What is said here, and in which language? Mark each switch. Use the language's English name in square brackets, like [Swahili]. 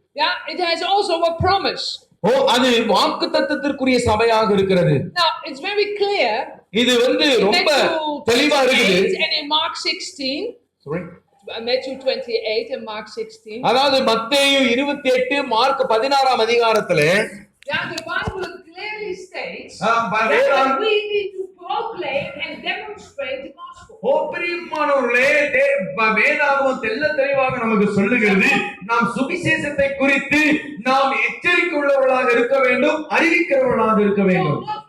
[English] Yeah, it has also a promise. [Tamil] அது வாக்குத்தத்தத்திற்குரிய சபையாக இருக்கிறது. [English] Now, it's very clear. [Tamil] இது ரொம்ப தெளிவா இருக்குது. [English] And in Mark 16, sorry, Matthew 28 and Mark 16. [Tamil] அதாவது மத்தேயு 28 மார்க் 16ஆம் அதிகாரத்திலே [English] Yeah, the Bible clearly states that we need to proclaim and demonstrate the gospel. [Tamil] பிரியமானவர்களே, வேதாகமம் தெளிவாக நமக்கு சொல்லுகிறது, நாம் சுவிசேஷத்தை குறித்து நாம் எச்சரிக்கை உள்ளவர்களாக இருக்க வேண்டும், அறிவிக்கிறவர்களாக இருக்க வேண்டும்.